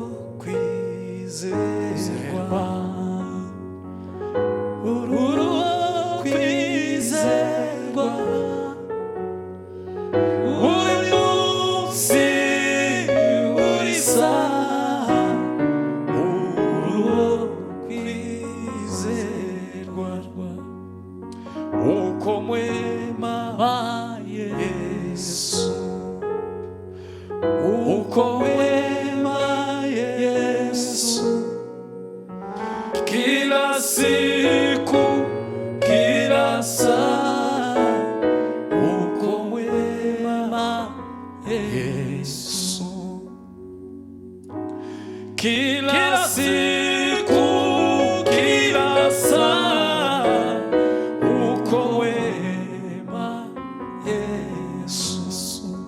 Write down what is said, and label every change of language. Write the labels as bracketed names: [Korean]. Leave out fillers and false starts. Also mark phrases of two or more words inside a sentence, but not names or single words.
[Kinyarwanda] kwizerwa, uri uwo kwizerwa, uri munsi uri saha, uri uwo [Swahili] kwizerwa, uko mwema Yesu, uko mwema Yesu, kila siku kila saa, uko mwema Yesu, kila siku kila saa, uko mwema Yesu,